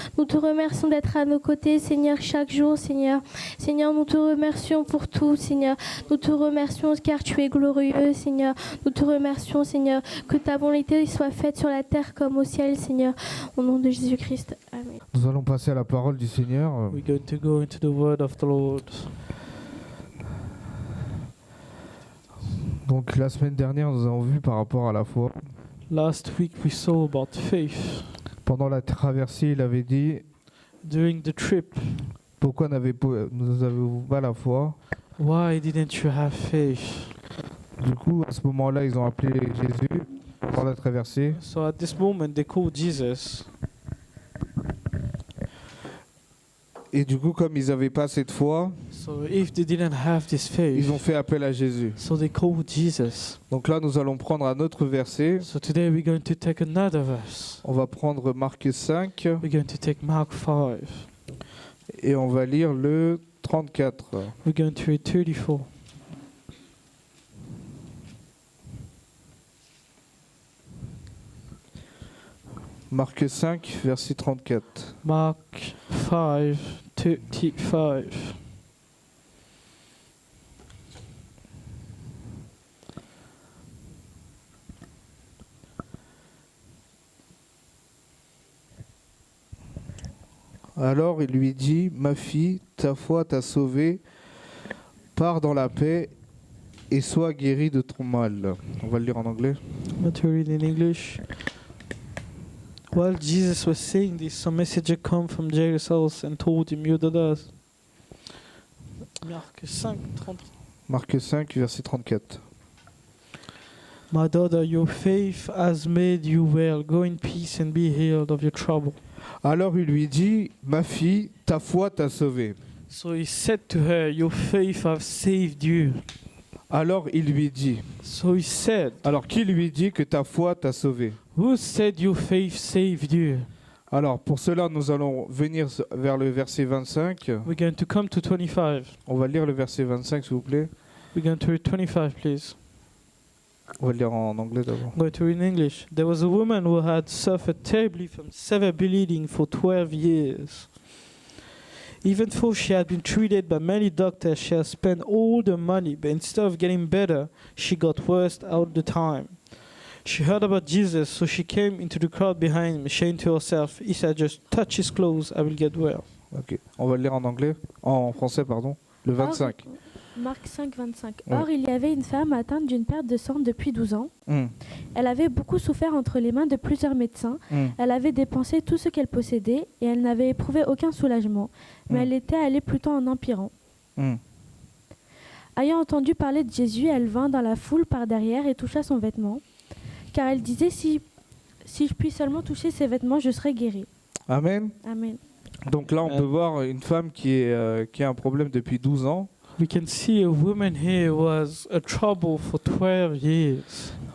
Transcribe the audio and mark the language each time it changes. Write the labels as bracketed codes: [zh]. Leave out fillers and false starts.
[fr] Nous te remercions d'être à nos côtés, Seigneur, chaque jour, Seigneur. Seigneur, nous te remercions pour tout, Seigneur. Nous te remercions car tu es glorieux, Seigneur. Nous te remercions, Seigneur, que ta volonté soit faite sur la terre comme au ciel, Seigneur. Au nom de Jésus-Christ. Amen. Nous allons passer à la parole du Seigneur. [en] We're going to go into the word of the Lord. [fr] Donc la semaine dernière, nous avons vu par rapport à la foi. [en] Last week we saw about faith. [fr] Pendant la traversée, il avait dit, [en] During the trip, [fr] pourquoi n'avez-vous pas la foi? [en] why didn't you have faith? [fr] Du coup, à ce moment-là, ils ont appelé Jésus pendant la traversée. [en] So at this moment they called Jesus. [fr] Et du coup, comme ils n'avaient pas cette foi, [en] So if they didn't have this faith, [fr] ils ont fait appel à Jésus. [en] so they called Jesus. [fr] Donc là, nous allons prendre un autre verset. [en] So today we're going to take another verse. [fr] On va prendre Marc 5 [en] We're going to take Mark 5. [fr] et on va lire le 34. [en] We're going to read 34. [fr] Marc 5, verset 34. [en] Mark 5, 35. [fr] Alors il lui dit, ma fille, ta foi t'a sauvée, pars dans la paix et sois guérie de ton mal. On va le lire en anglais. [en] I'm going to read in English. While Jesus was saying this, some messenger came from Jairus' house and told him, your daughter... [fr] Marc 5, 30. Marc 5, verset 34. [en] My daughter, your faith has made you well. Go in peace and be healed of your trouble. [fr] Alors il lui dit, ma fille, ta foi t'a sauvée. [en] So he said to her, your faith has saved you. [fr] Alors il lui dit, [en] So he said, [fr] alors qui lui dit que ta foi t'a sauvée? [en] who said your faith saved you? [fr] Alors pour cela, nous allons venir vers le verset 25. [en] We're going to come to 25. [fr] On va lire le verset 25, s'il vous plaît. [en] We're going to read 25, please. [fr] On va le lire en anglais d'abord. [en] I'm going to read in English. There was a woman who had suffered terribly from severe bleeding for 12 years. Even though she had been treated by many doctors, she had spent all the money, but instead of getting better, she got worse all the time. She heard about Jesus, so she came into the crowd behind him, saying to herself, if I just touch his clothes, I will get well. [fr] Ok. On va le lire en anglais, en français, pardon. Le 25. Marc 5, 25. Ouais. Or, il y avait une femme atteinte d'une perte de sang depuis 12 ans. Hmm, Elle avait beaucoup souffert entre les mains de plusieurs médecins. hmm, Elle avait dépensé tout ce qu'elle possédait et elle n'avait éprouvé aucun soulagement. Mais Mm. elle était allée plutôt en empirant. hmm. Ayant entendu parler de Jésus, elle vint dans la foule par derrière et toucha son vêtement. Car elle disait, si je puis seulement toucher ses vêtements, je serai guérie. Amen. Amen. Donc là, on peut voir une femme qui a un problème depuis 12 ans. [en] We can see a woman here who was a trouble for 12 years.